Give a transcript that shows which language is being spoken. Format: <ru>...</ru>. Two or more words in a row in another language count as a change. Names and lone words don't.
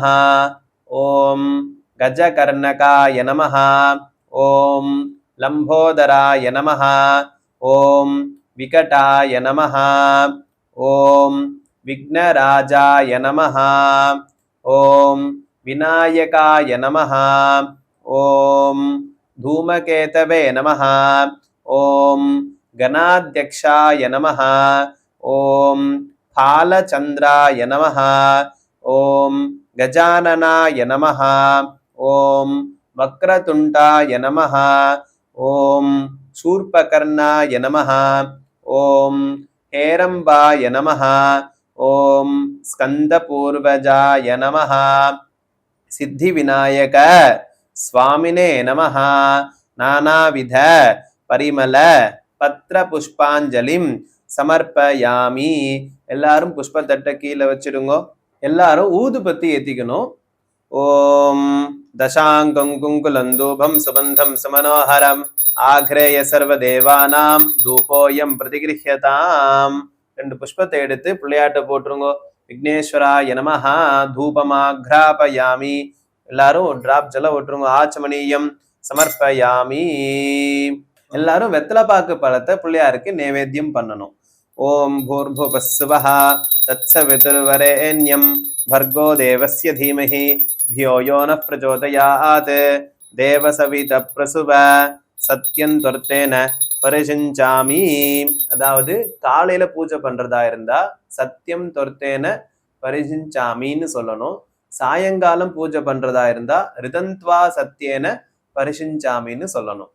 <sa>ॐ गजकर्णकाय नमः. ॐ लम्बोदराय नमः. ॐ विकटाय नमः। ॐ विघ्नराजाय नमः. ॐ विनायकाय नमः. ஓம் धूमकेतवे नमः. ओम गणाध्यक्षाय नमः. ओम फालचंद्राय नमः. ओम गजाननाय नमः. ओम वक्रतुंडाय नमः. ओम शूर्पकर्णाय नमः. ओम हेरंबाय नमः. ओम स्कंदपूर्वजाय नमः. सिद्धिविनायक स्वामिने नमः. नानाविध परिमल पत्र पुष्पांजलिम समर्पयामि.</sa> <ta>எல்லாரும் புஷ்பத்தட்டை கீழே வச்சிடுங்கோ. எல்லாரும் ஊதுபத்தி ஏத்திக்கணும்.</ta> <sa>ॐ दशाङ्गं गुग्गुलं धूपं सुगन्धं सुमनोहरम् आघ्रेय सर्व देवानां धूपोऽयं प्रतिगृह्यताम्.</sa> <ta>2 புஷ்பத்தை எடுத்து பிள்ளையாட்ட போட்டுருங்கோ.</ta> <sa>विघ्नेश्वराय नमः। धूपमाघ्रापयामि.</sa> <ta>எல்லாரும் ஒரு டிராப் ஜலம் விட்டுருங்க.</ta> <sa>आचमनीयं समर्पयामि.</sa> <ta>எல்லாரும் வெத்தலைப்பாக்கு பழத்தை பிள்ளையாருக்கு நைவேத்தியம் பண்ணணும்.</ta> <sa>ॐ भूर्भुवःस्वः तत्सवितुर्वरेण्यं भर्गो देवस्य धीमहि धियो यो नः प्रचोदयात् देव सवितः प्रसुव सत्यं त्वर्तेन परिषिञ्चामि.</sa> <ta>அதாவது காலையில பூஜை பண்றதா இருந்தா</ta> <sa>सत्यं त्वर्तेन परिषिञ्चामि</sa> <ta>சொல்லணும். சாயங்காலம் பூஜை பண்றதா இருந்தா</ta> <sa>ऋतं त्वा सत्येन परिषिञ्चामि</sa> <ta>சொல்லணும்.</ta>